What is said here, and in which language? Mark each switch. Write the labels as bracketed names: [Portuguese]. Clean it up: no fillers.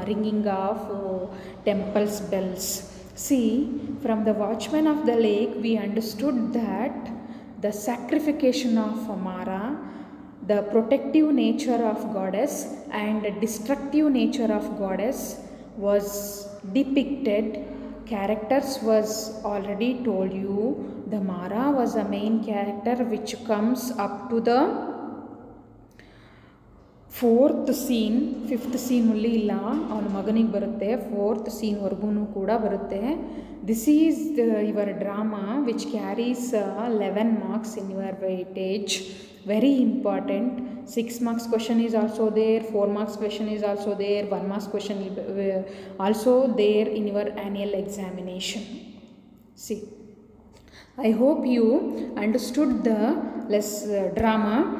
[English] Ringing of temples bells. See, from the watchman of the lake we understood that the sacrification of Mara, the protective nature of goddess and destructive nature of goddess was depicted. Characters was already told you. The Mara was a main character which comes up to the fourth scene. [Kannada] Fifth scene ಅಲ್ಲಿ ಇಲ್ಲ, ಅವನ ಮಗನಿಗೆ ಬರುತ್ತೆ. Fourth ಸೀನ್ವರೆಗೂ ಕೂಡ ಬರುತ್ತೆ. [English] This is your drama which carries 11 marks in your weightage. Very important. 6 marks question is also there, 4 marks question is also there, 1 marks question also there in your annual examination. See, I hope you understood the drama.